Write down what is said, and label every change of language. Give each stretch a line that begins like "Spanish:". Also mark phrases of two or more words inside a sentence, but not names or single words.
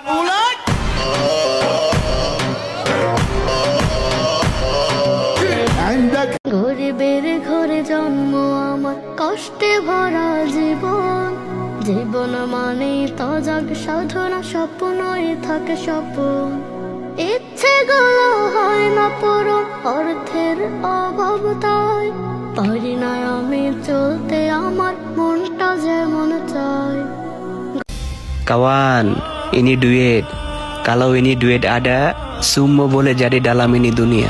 Bangla: গরিবের ঘরে জন্ম আমার, কষ্টে ভরা জীবন, জীবন মানে তজাগ সাধনা, স্বপ্নই থাকে স্বপন, ইচ্ছে গুলো হয় না পূরণ, অর্থের অভাব তাই পারি না আমি চলতে, আমার মনটা যেমন চায়।
Malay: Kawan, ini duit. Kalau ini duit ada, semua boleh jadi dalam ini dunia.